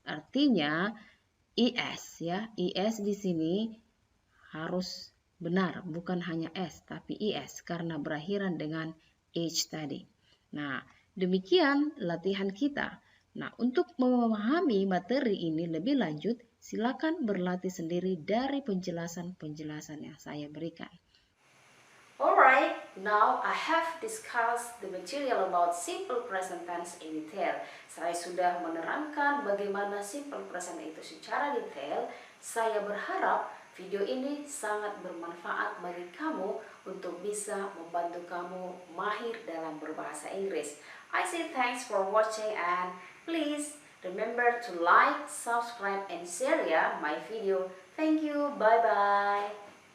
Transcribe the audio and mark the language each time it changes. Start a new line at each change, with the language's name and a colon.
Indonesian: Artinya is ya, is di sini harus benar, bukan hanya s tapi is karena berakhiran dengan h tadi. Nah, demikian latihan kita. Nah, untuk memahami materi ini lebih lanjut, silakan berlatih sendiri dari penjelasan-penjelasan yang saya berikan.
English: Alright, now I have discussed the material about simple present tense in detail.
Indonesian: Saya sudah menerangkan bagaimana simple present itu secara detail. Saya berharap video ini sangat bermanfaat bagi kamu untuk bisa membantu kamu mahir dalam berbahasa Inggris.
English: I say thanks for watching and please remember to like, subscribe, and share ya my video. Thank you, bye-bye.